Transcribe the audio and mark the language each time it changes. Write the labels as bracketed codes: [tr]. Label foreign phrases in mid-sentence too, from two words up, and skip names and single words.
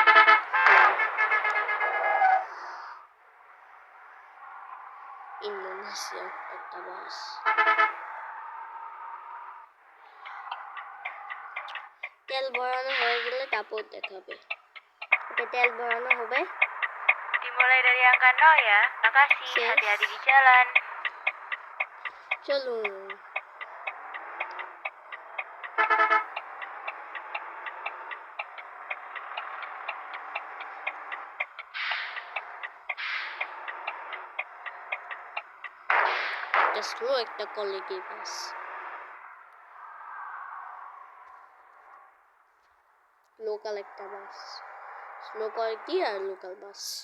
[bn] ইন্দোনেশিয়ার একটা বাস। তেল ভরানো হয়ে গেলে তারপর দেখাবে। ওকে, তেল ভরানো হবে। [id] Dimulai dari angka 0 ya. Makasih, hati-hati di jalan. [bn] চলুন। একটা স্লো একটা [en] quality bus, [bn] লোকাল একটা বাস, [en] slow quality [bn] আর [en] local bus.